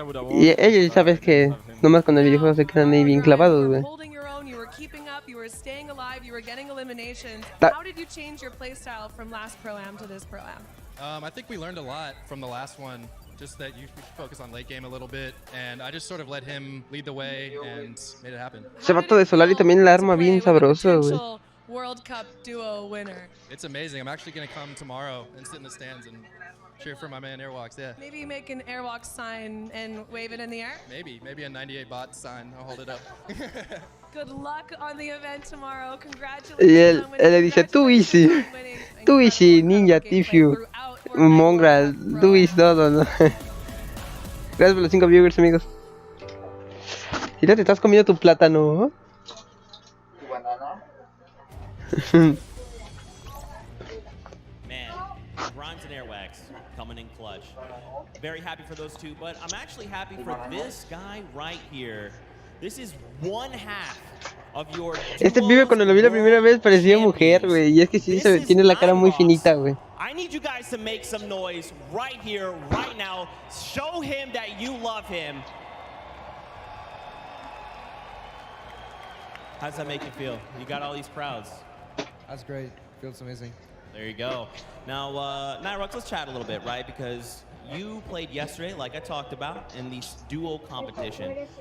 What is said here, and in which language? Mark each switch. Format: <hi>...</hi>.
<es>Y ellos, sabes que nomás con el videojuego se quedan ahí bien clavados, güey.</es> <en>How did you change your playstyle from last Pro-Am to this Pro-Am? I think we learned a lot from the last one. Just that you focus on late game a little bit, and I just sort of let him lead the way and made it happen.</en> <es>Ese vato de Solari también la arma bien sabroso, güey.</es> <en>World Cup duo winner. It's amazing. I'm actually going to come tomorrow and sit in the stands and cheer for my man Airwalks, yeah. Maybe make an Airwalks sign and wave it in the air? Maybe a 98 bot sign. I'll hold it up. Good luck on the event tomorrow. Congratulations.</en> <es>Y él le dice, tú easy, Ninja, Tifu, Mongrel, tú easy, todo, ¿no? Gracias por los 5 viewers, amigos. Y ya te estás comiendo tu plátano, ¿Tu banana?</es> <en>Man, Grimes and Airwax coming in clutch. Very happy for those two, but I'm actually happy for this guy right here. This is one half of your</en> <es>Este pibe cuando lo vi la primera vez parecía mujer, güey. Y es que sí, tiene la cara muy finita, güey.</es> <en>I need you guys to make some noise right here, right now. Show him that you love him. How does that make you feel? You got all these crowds. That's great. Feels amazing. There you go. Now, Nyrox, let's chat a little bit, right? Because you played yesterday, like I talked about, in the duo competition.</en>